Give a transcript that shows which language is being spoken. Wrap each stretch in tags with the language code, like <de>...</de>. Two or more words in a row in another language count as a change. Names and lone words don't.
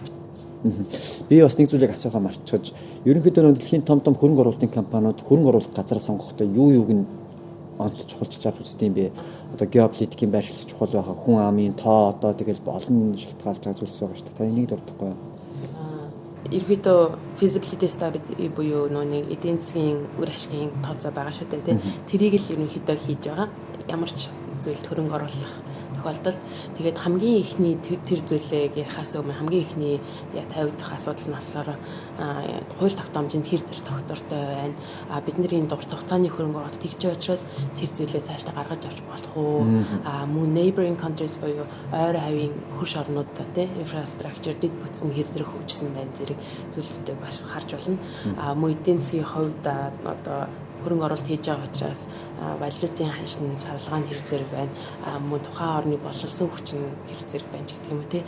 <mn>Би бас нэг зүйлийг асуухаа мартчихж ерөнхийдөө дэлхийн том хөрөнгө оруулалтын компаниуд хөрөнгө оруулах газар сонгохдоо юуг нь онцлж чухалж авч үздэг юм бэ? Одоо геополитикийн байршил чухал байгаа, хүн амын тоо одоо тэгэл олон шалтгаалж байгаа зүйлс байгаа шүү дээ. Та энийг дурдахгүй юу? Ерөөдөө</mn> <en>feasibility study</en> <mn>буюу нэг эдийн засгийн үр ашигын тооцоо байгаа шүү дээ тий. Тэрийг л ерөнхийдөө хийж байгаа. Ямар ч зүйл хөрөнгө оруулах тохиолдолд тэгээд хамгийн ихний тэр зүйлийг ярихаас өмнө хамгийн ихний тавигдах асуудал нь болохоор хууль тогтоомжинд хэр зэрэг тогтвортой байна. Бидний дуурах хугацааны хөрөнгө оруулалт хийж байгаа учраас тэр зүйлээ цаашдаа гаргаж авч болох уу? Мөн</mn> <en>neighboring countries</en> <mn>буюу ойр хавийн хөрш орнуудаа тий infrastructure дэд бүтц нь хэр зэрэг хөгжсөн байна зэрэг зүйлүүдийг бас харж болно. Мөн эдийн засгийн хувьд одоо хөрөнгө оруулалт хийж байгаа учраас баялагын ханшин савлгаан хэр зэрэг байна. Мөн тухайн орны боловсон хүч нь хэр зэрэг байна гэх юм уу тий.</mn>